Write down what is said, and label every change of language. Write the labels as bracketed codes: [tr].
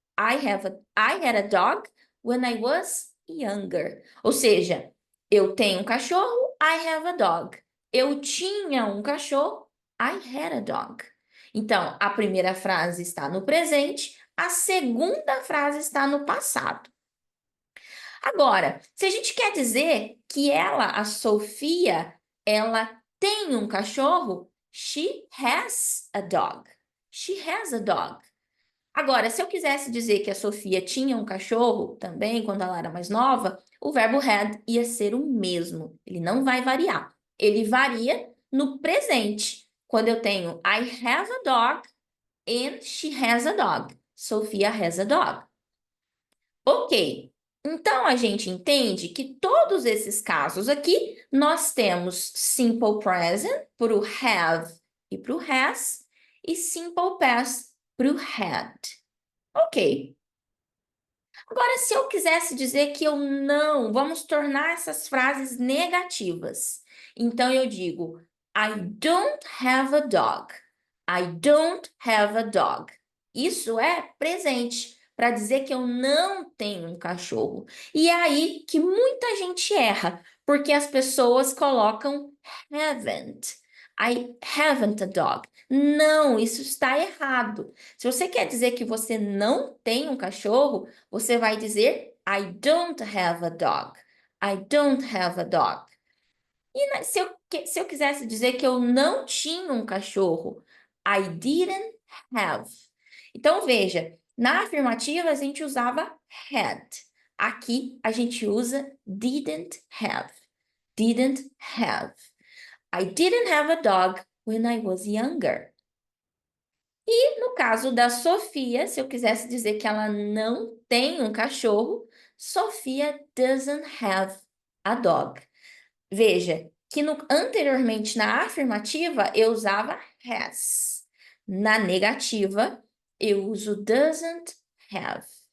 [en] I had a dog when I was younger. [pt] Ou seja, eu tenho um cachorro, [en] I have a dog. [pt] Eu tinha um cachorro, [en] I had a dog. [pt] Então, a primeira frase está no presente, a segunda frase está no passado. Agora, se a gente quer dizer que ela, a Sofia, ela tem um cachorro, [en] she has a dog. She has a dog. [pt] Agora, se eu quisesse dizer que a Sofia tinha um cachorro também quando ela era mais nova, o verbo had ia ser o mesmo. Ele não vai variar. Ele varia no presente. Quando eu tenho [en] I have a dog and she has a dog. Sofia has a dog. Ok. [pt] Então, a gente entende que todos esses casos aqui, nós temos simple present para o have e para o has, e simple past para o had. Ok. Agora, se eu quisesse dizer que eu não, vamos tornar essas frases negativas. Então, eu digo, [en] I don't have a dog. I don't have a dog. [pt] Isso é presente, para dizer que eu não tenho um cachorro. E é aí que muita gente erra, porque as pessoas colocam haven't. [en] I haven't a dog. [pt] Não, isso está errado. Se você quer dizer que você não tem um cachorro, você vai dizer [en] I don't have a dog. I don't have a dog. [pt] E se eu quisesse dizer que eu não tinha um cachorro, [en] I didn't have. [pt] Então, veja, na afirmativa a gente usava had. Aqui a gente usa didn't have. Didn't have. [en] I didn't have a dog when I was younger. [pt] E no caso da Sofia, se eu quisesse dizer que ela não tem um cachorro, [en] Sofia doesn't have a dog. [pt] Veja que anteriormente na afirmativa eu usava has. Na negativa eu uso doesn't have.